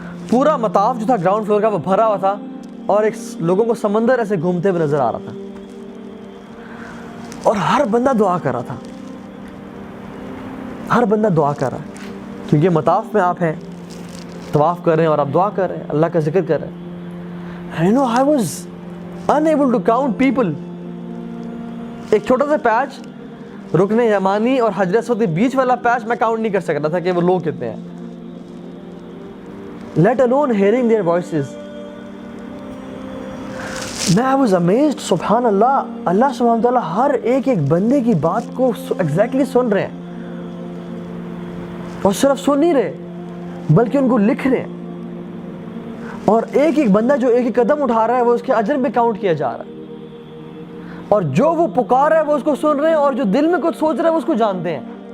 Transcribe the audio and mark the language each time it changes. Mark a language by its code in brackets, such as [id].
[ur] پورا مطاف جو تھا گراؤنڈ فلور کا وہ بھرا ہوا تھا، اور ایک لوگوں کو سمندر ایسے گھومتے ہوئے نظر آ رہا تھا. اور ہر بندہ دعا کر رہا تھا, ہر بندہ دعا کر رہا ہے, کیونکہ مطاف میں آپ ہیں, طواف کر رہے ہیں اور آپ دعا کر رہے ہیں, اللہ کا ذکر کر رہے ہیں. [en] You know, I was unable to count people. [ur] ایک چھوٹا سا پیچ, رکن یمانی اور حجر اسود کے بیچ والا پیچ میں کاؤنٹ نہیں کر سکتا تھا کہ وہ لوگ کتنے ہیں. [en] Let alone hearing their voices. [ur] میں [en] I was amazed, [ur] سبحان اللہ, اللہ سبحانہ تعالیٰ ہر ایک بندے کی بات کو ایگزیکٹلی سن رہے ہیں, اور صرف سن نہیں رہے بلکہ ان کو لکھ رہے ہیں, اور ایک بندہ جو ایک قدم اٹھا رہا ہے وہ اس کے اجر میں کاؤنٹ کیا جا رہا ہے, اور جو وہ پکار رہا ہے وہ اس کو سن رہے ہیں, اور جو دل میں کچھ سوچ رہا ہے وہ اس کو جانتے ہیں,